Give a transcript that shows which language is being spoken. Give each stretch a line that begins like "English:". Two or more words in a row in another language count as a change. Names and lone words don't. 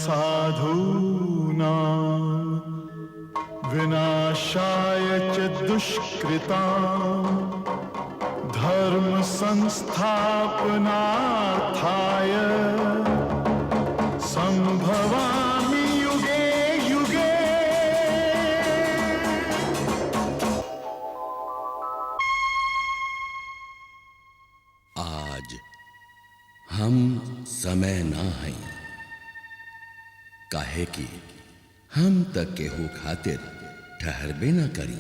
Sanskrit: साधूनां विनाशाय च दुष्कृताम्, धर्म संस्थापनार्थाय संभवामि युगे युगे।
Bhojpuri: आज हम समय ना हैं, काहे कि हम तक केहू खातिर ठहरबे न करी।